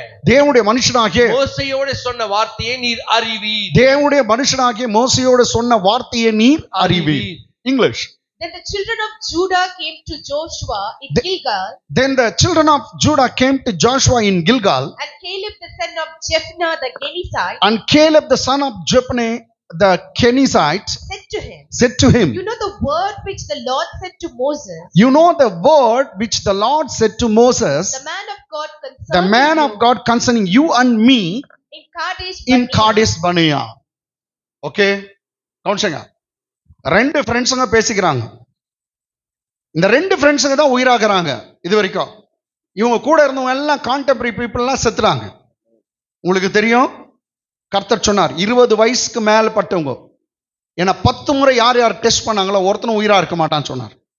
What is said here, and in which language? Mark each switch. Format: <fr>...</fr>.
<ta>தேவனுடைய மனுஷனாகிய மோசேயோடு சொன்ன வார்த்தையை நீர் அறிவீர். தேவனுடைய மனுஷனாகிய மோசேயோடு சொன்ன வார்த்தையை நீர் அறிவீர்.</ta> <en>English. Then the children of Judah came to Joshua in Gilgal. Then the children of Judah came to Joshua in Gilgal. And Caleb the son of Jephunneh the Kenizzite. And Caleb the son of Jephunneh the Kenizzite said to him. You know the word which the Lord said to Moses. You know the word which the Lord said to Moses. The man of God concerning you and me in Kadesh Barnea.</en> <ta>Okay, கவுன்சிங்க. ரெண்டு ஃப்ரெண்ட்ஸுங்க பேசிக்கிறாங்க. இந்த ரெண்டு ஃப்ரெண்ட்ஸுங்க தான் உயிராகிறாங்க. இது வரைக்கும் இவங்க கூட இருந்தவங்க எல்லாம் கான்டெம்பரரி பீப்புள்லாம் செத்துறாங்க. உங்களுக்கு தெரியும், கர்த்தர் சொன்னார் 20 வயசுக்கு மேல பட்டவங்க ஏன்னா 10 முறை யார் டெஸ்ட் பண்ணாங்களோ ஒருத்தனும் உயிரா இருக்க மாட்டான்னு சொன்னார்.</ta>